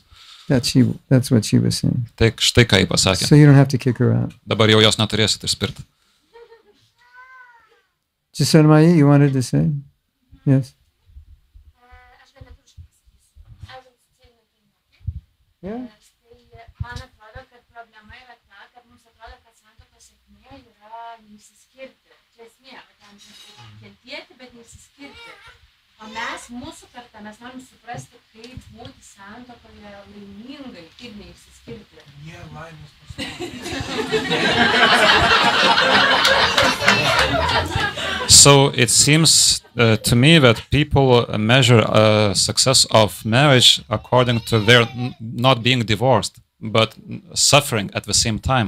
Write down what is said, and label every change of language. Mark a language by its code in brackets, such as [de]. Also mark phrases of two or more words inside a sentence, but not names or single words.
[en] That's what she was saying. [lt] Tai štai ką jį pasakė. [en] So you don't have to kick her out. [lt] Dabar jau jos neturėsit išspirti. [en] Jisarmai, you wanted to say? Yes. [lt] Aš gal lietuviškai pasakysiu. Aš socialinė klinikė. Yeah. Tai man atrodo, kad problema yra ta, kad mums atrodo, kad santuokos sėkmė yra neišsiskirti. Čia esmė, kad ten kentėti, bet neišsiskirti. O mūsų karta, mes norim suprasti, kaip būti santuokoje laimingai ir neišsiskirti. [en] So it seems to me that people measure success of marriage according to their not being divorced, but suffering at the same time.